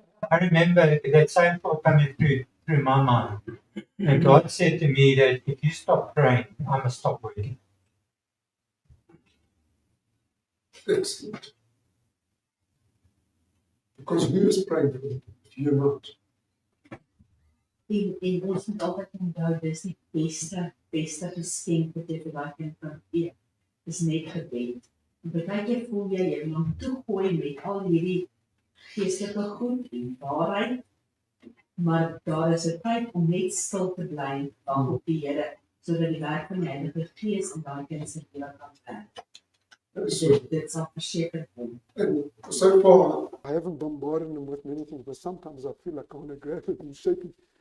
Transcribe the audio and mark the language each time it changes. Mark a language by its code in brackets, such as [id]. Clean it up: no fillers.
[en] I remember that same thought coming through my mind. And God said to me that if you stop praying, I must stop working. Excellent. Because who is praying for them if you're not? [af] En ons moet altyd onthou, dis die beste geskenk wat jy vir daai kind kan gee. Dis net gebed. En partykeer voel jy wil hom toegooi met al hierdie geestelike goed en waarheid, maar daar is 'n tyd om net stil te bly op die Here, sodat die werk van die Heilige Gees in daai kind se lewe kan werk. Dit sal verseker kom. [en] And so far, I haven't bombarded him with many things, but sometimes I feel like I want to grab it and shake it.